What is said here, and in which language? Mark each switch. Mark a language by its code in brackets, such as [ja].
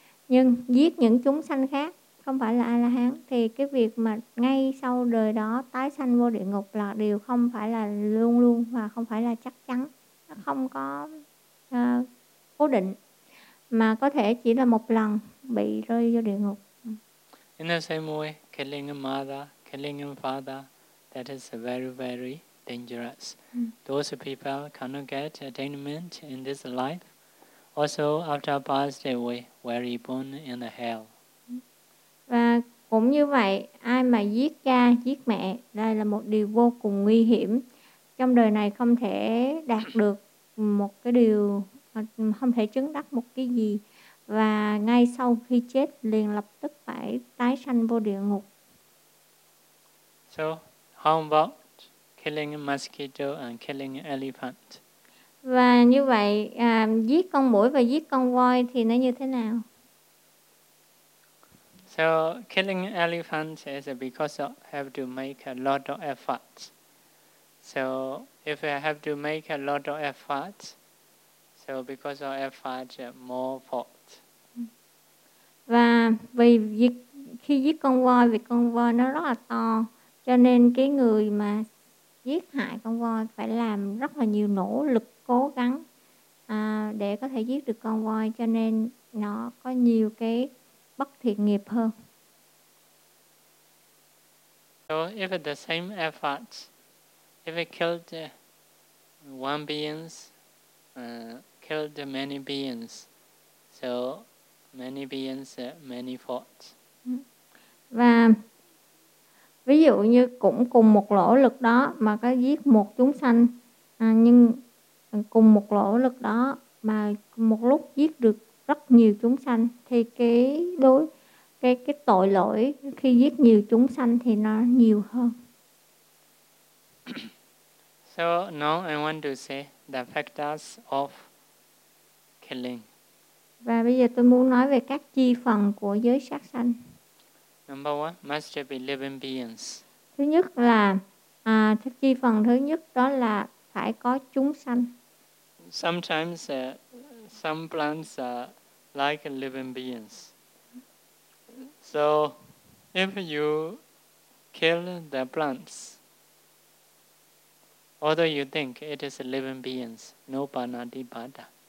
[vi] Nhưng giết những chúng sanh khác không phải là A-la-hán thì cái việc mà ngay sau đời đó tái sanh vô địa ngục là điều không phải là luôn luôn và không phải là chắc chắn. Nó không có cố định mà có thể chỉ là một lần bị rơi vô địa ngục. [en] In the same way, killing a mother, killing a father, that is very, very dangerous. Those people cannot get attainment in this life. Also, after passed away, were born in the hell. [vi] Và cũng như vậy, ai mà giết cha, giết mẹ, đây là một điều vô cùng nguy hiểm. Trong đời này không thể đạt được một cái điều, không thể chứng đắc một cái gì. Và ngay sau khi chết, liền lập tức phải tái sanh vô địa ngục. [en] So, how about killing a mosquito and killing an elephant? [vi] Và như vậy, giết con muỗi và giết con voi thì nó như thế nào? [en] So, killing an elephant is because you have to make a lot of effort. So, if you have to make a lot of effort, so because of effort, more fault. [vi] Và vì khi giết con voi, vì con voi nó rất là to, cho nên cái người mà giết hại con voi phải làm rất là nhiều nỗ lực cố gắng để có thể giết được con voi, cho nên nó có nhiều cái bất thiện nghiệp hơn. [en] So if the same effort, if it killed one beings, killed many beings, so many beings, many faults. [vi] Và ví dụ như cũng cùng một nỗ lực đó mà có giết một chúng sanh, nhưng cùng một nỗ lực đó mà một lúc giết được rất nhiều chúng sanh thì cái tội lỗi khi giết nhiều chúng sanh thì nó nhiều hơn. [en] So now I want to say the factors of killing. [vi] Và bây giờ tôi muốn nói về các chi phần của giới sát sanh. [en] Number one, must be living beings. [vi] Thứ nhất là chi phần thứ nhất đó là phải có chúng sanh. [en] Sometimes some plants like living beings. So if you kill the plants, although you think it is living beings, no panadipada.